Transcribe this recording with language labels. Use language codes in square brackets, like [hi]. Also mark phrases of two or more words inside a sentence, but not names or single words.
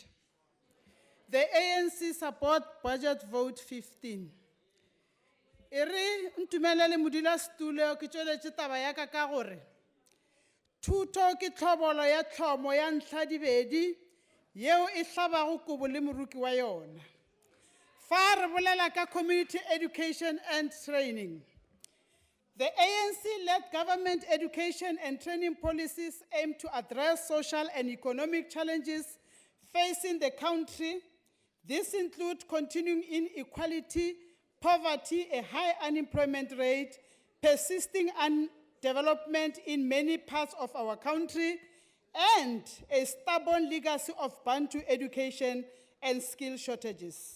[en] The ANC support budget vote 15. [nso] Ere ntumelele modulasetulo ke tšweletše taba ya ka gore thuto ke tlhobolo ya tlhomo ya ntlha dibedi yeo e hlabago kobo le moruki wa yona. [tn] Fa re bolela ka [en] community education and training, the ANC-led government education and training policies aim to address social and economic challenges facing the country. These include continuing inequality, poverty, a high unemployment rate, persisting underdevelopment in many parts of our country, and a stubborn legacy of Bantu education and skill shortages.